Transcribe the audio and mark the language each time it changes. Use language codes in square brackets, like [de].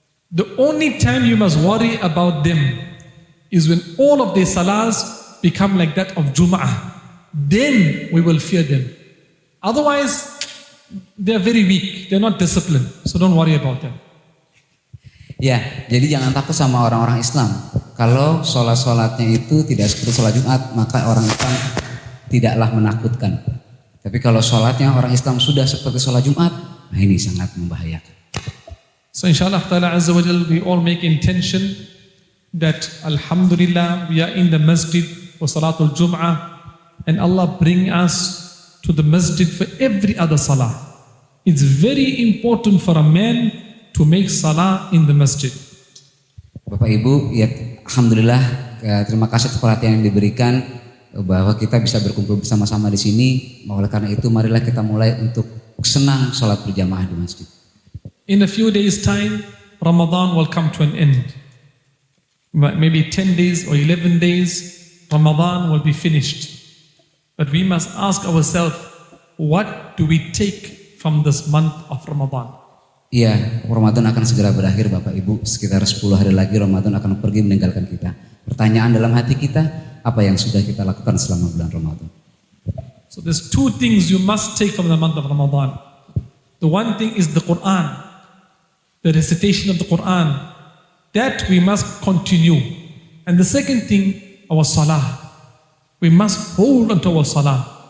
[en] The only time you must worry about them is when all of their salahs become like that of Jum'ah. Then we will fear them. Otherwise, they are very weak. They are not disciplined. So don't worry about them. [id] Ya, jadi jangan takut sama orang-orang Islam. Kalau sholat-sholatnya itu tidak seperti sholat Jumat, maka orang Islam tidaklah menakutkan. Tapi kalau sholatnya orang Islam sudah seperti sholat Jumat, nah ini sangat membahayakan. [en] So inshallah ta'ala azza wa jal, we all make intention that alhamdulillah we are in the masjid for Salatul Jum'ah and Allah bring us to the masjid for every other salah. It's very important for a man to make salah in the masjid. [id] Bapak Ibu, ya alhamdulillah, terima kasih atas perhatian yang diberikan bahwa kita bisa berkumpul bersama-sama di sini. Oleh karena itu marilah kita mulai untuk senang sholat berjamaah di masjid. [en] In a few days time, Ramadan will come to an end. Maybe 10 days or 11 days, Ramadan will be finished. But we must ask ourselves, what do we take from this month of Ramadan? [id] Iya, Ramadan akan segera berakhir Bapak Ibu. Sekitar 10 hari lagi Ramadan akan pergi meninggalkan kita. Pertanyaan dalam hati kita, apa yang sudah kita lakukan selama bulan Ramadan? [en] So there's two things you must take from the month of Ramadan. The one thing is the Quran, the recitation of the Quran. That we must continue. And the second thing, our salah. We must hold onto our salah.